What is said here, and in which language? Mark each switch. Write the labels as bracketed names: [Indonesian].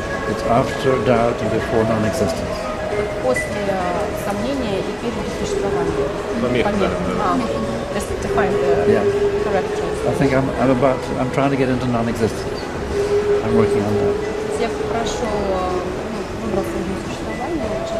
[English] It's after doubt and before non-existence. [Russian] После сомнения и перед существованием. Помеха, да. [English] Just to find the correct choice. I think I'm trying to get into non-existence. I'm working on that. [Russian] Я прошел, выбрался из несуществования.